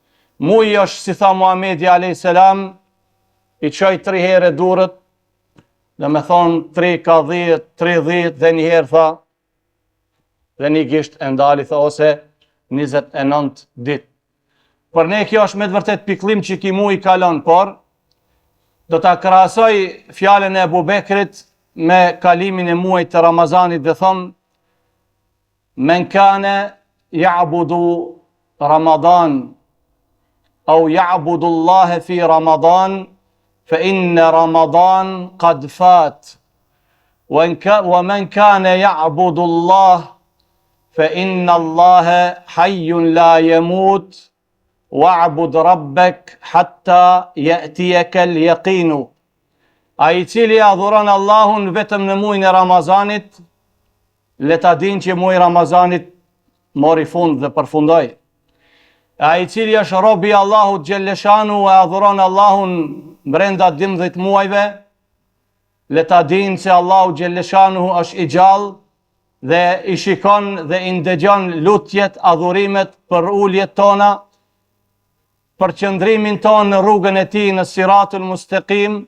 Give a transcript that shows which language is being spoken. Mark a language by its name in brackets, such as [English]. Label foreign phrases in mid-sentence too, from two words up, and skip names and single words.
[Albanian] Muaji është, si tha Muhamedi [Arabic] عليه السلام, [Albanian] i qoj 3 herë durët, dhe me thonë 3 ka 10, 30, dhe një herë tha, dhe një gisht e ndali, tha, ose 29 dit. Për ne kjo është me të vërtet piklim që ki mu i kalon, por do ta krahasoj fjalën e Ebu Bekrit me kalimin e muajit të Ramazanit dhe thonë, [Arabic] من كان يعبد رمضان, أو يعبد الله في رمضان فإن رمضان قد فات ومن كان يعبد الله فإن الله حي لا يموت واعبد ربك حتى يأتيك اليقين. [Albanian] Ai cili adhuron Allahun vetëm në muajin e Ramazanit, le ta din që muaji i Ramazanit mori fund dhe përfundoi. Ai cili është robi i Allahut xhelleshanu e adhuron Allahun brenda 12 muajve, le ta din se Allahu xhelleshanu është i gjallë dhe i shikon dhe i ndëgjon lutjet, adhurimet për uljet tona, për qëndrimin tonë në rrugën e tij në Siratul Mustaqim.